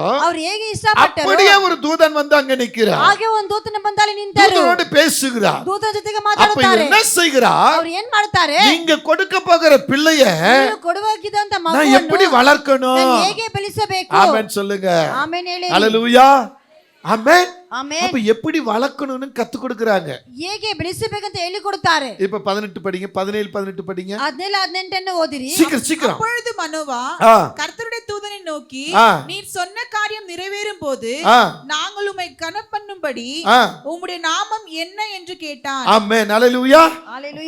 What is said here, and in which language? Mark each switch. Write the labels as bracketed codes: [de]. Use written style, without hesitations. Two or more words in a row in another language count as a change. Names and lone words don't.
[kn] ಅವ್ರು ಹೇಗೆ ಇಷ್ಟಪಟ್ಟರು [ta] அப்படியே ஒரு தூதன் வந்து அங்க நிக்கிறார். [kn] ಹಾಗೆ ಒಂದು ದೂತನ ಬಂದಲ್ಲಿ ನಿಂತರು. [ta] தூதனோடு பேசுகிறார். [kn] ದೂತನ ಜೊತೆಗೆ [ta] அப்ப [kn] ಮಾತಾಡುತ್ತಾರೆ. [ta] என்ன செய்கிறார்? [kn] ಅವ್ರು ಏನ್ ಮಾಡ್ತಾರೆ? [ta] நீங்க கொடுக்க போகிற பிள்ளைய [kn] ನೀವು ಕೊಡುವಾಗಿದ್ದಂತ [ta] நான் [kn] ಮಗುವನ್ನು [ta] எப்படி வளர்க்கணும்? [kn] ನಾನು ಹೇಗೆ ಬೆಳೆಸಬೇಕು? [ta] ஆமென் சொல்லுங்க. [kn] ಆಮೆನ್ ಹೇಳಿ. [ta] ஹalleluya. ஆமென். [kn] ಆಮೆನ್. [ta] அப்ப எப்படி வளர்க்கணும்னு கத்து கொடுக்கறாங்க. [kn] ಹೇಗೆ ಬೆಳೆಸಬೇಕಂತ ಹೇಳಿ ಕೊಡುತ್ತಾರೆ. [ta] இப்ப 18 படிங்க, 17 18 படிங்க. [kn] 17 18 ಓದಿರಿ. [ta] சீக்கிரம். அப்பொழுது மனோவா ஆ. கர்த்தருடைய தூதனை நோக்கி, ஆ. நீர் சொன்ன காரியம் நிறைவேறும் போது ஆ. நாங்கள் உம்மை கனப்பண்ணும்படி ஆ. உம்முடைய நாமம் என்ன என்று கேட்டான். ஆமென். ஹalleluya. ஹalleluya.